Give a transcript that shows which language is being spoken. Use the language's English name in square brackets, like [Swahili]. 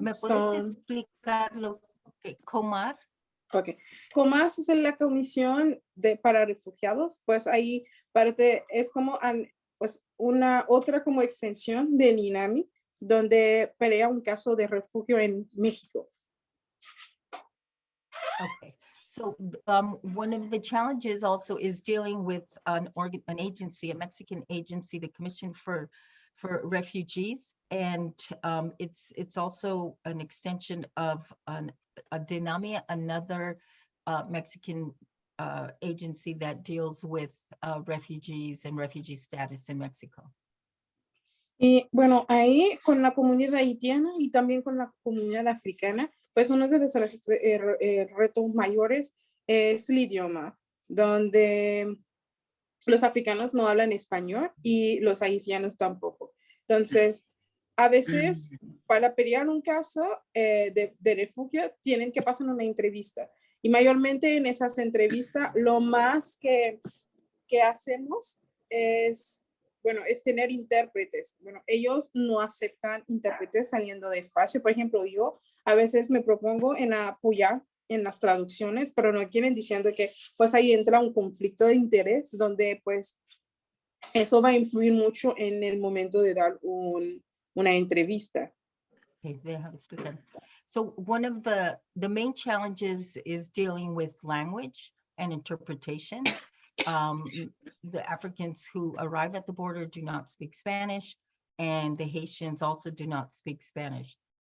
[Spanish] ¿Me puedes explicar lo que Comar? [English] Ok. [Spanish] Comar es la comisión para refugiados, pues ahí parte, es como pues una otra como extensión del INAMI, donde pelea un caso de refugio en México. [English] Okay. So one of the challenges also is dealing with an agency, a Mexican agency, the Commission for Refugees, and it's also an extension of a DINAMI, another Mexican agency that deals with refugees and refugee status in Mexico. [Spanish] Y bueno, ahí con la comunidad haitiana y también con la comunidad africana, pues uno de los retos mayores es el idioma, donde los africanos no hablan español y los haitianos tampoco. Entonces, a veces para pelear un caso de refugio tienen que pasar una entrevista. Y mayormente en esas entrevistas lo más que hacemos es tener intérpretes. Bueno, ellos no aceptan intérpretes saliendo de espacio. Por ejemplo, yo a veces me propongo en apoyar en las traducciones, pero no quieren diciendo que pues ahí entra un conflicto de interés donde pues eso va a influir mucho en el momento de dar una entrevista. Okay, déjame explicar. [English] So one of the main challenges is dealing with language and interpretation. The Africans who arrive at the border do not speak Spanish, and the Haitians also do not speak Spanish.